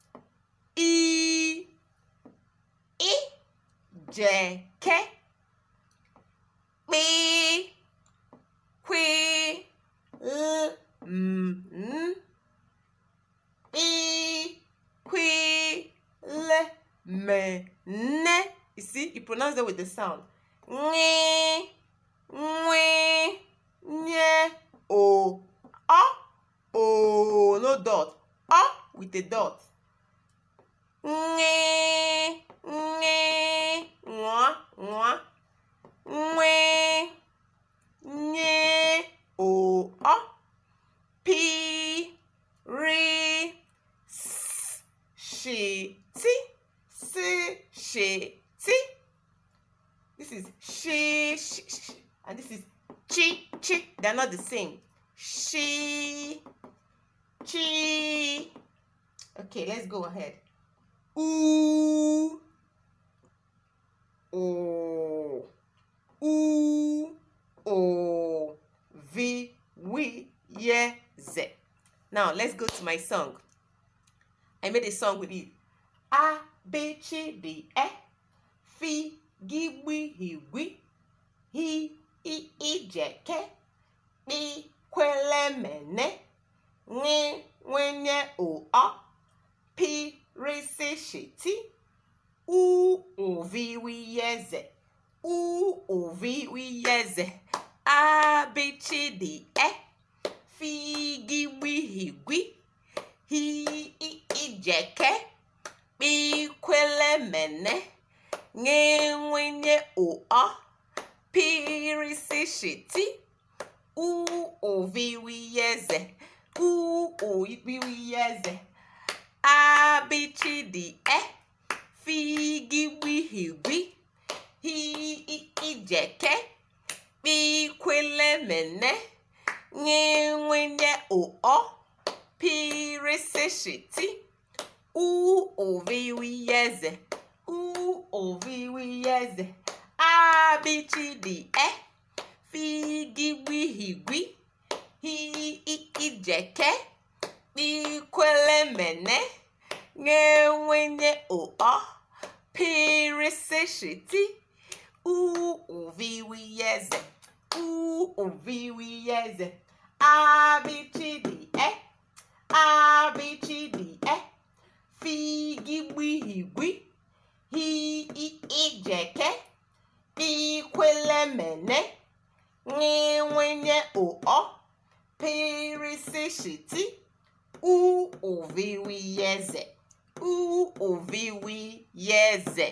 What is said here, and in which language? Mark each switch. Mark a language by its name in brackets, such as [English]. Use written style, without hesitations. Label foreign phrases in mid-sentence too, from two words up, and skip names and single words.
[Igbo] J, K, Pi, qui, l, n. Pi, qui, l, me, ne. [English] You see, you pronounce that with the sound. [Igbo] Nye, nye, nye, o, o, [English] no dot. With a dot. [Igbo] Nye, nye, ngwa, ngwa. Nwe, nye, o, pi, ri, s, she, ti, ti. [English] This is she, and this is chi. They're not the same. She, chi. Okay, let's go ahead. Oo, [Igbo] o, o, vi, wi, ye, ze. [English] Now let's go to my song. I made a song with it. [Igbo] A, B, C, D, E, fi, gi, wi, hi, wi, hi, I, je, ke, I, kwele, mene, nge, wenye, o, pi, ri, si, shi, ti, u, vi, wi, ye, ze. U, vi, wi, ye, ze. A, B, C, D, E, fi, gi, wi, hi, wi, hi, I, je, ke, I, kwele, mene, nge, wenye, o, pi, ri, si, shi, ti, u, vi, wi, ye, ze. U, vi, wi, ye, ze. A, B, C, D, E, fi, gi, wi, hi, wi, hi, je, ke, I, kwele, mene, nge, wenye, o, pi, ri, si, shi, ti, u, vi, wi, ye, ze. U, vi, wi, ye, ze. A, B, C, D, E, fi, gi, wi, hi, wi, hi, je, ke, I, kwele, mene, nge, wenye, o, pi, ri, si, shi, ti, u, vi, wi, ye, ze. U, vi, wi, ye, ze. A, B, C, D, E, A, B, C, D, E, fi, gi, wi, hi, wi, hi, je, ke, I, kwele, mene, nge, wenye, o, pi, ri, si, shi, ti, u, vi, wi, ye, ze. U, vi, wi, ye, ze.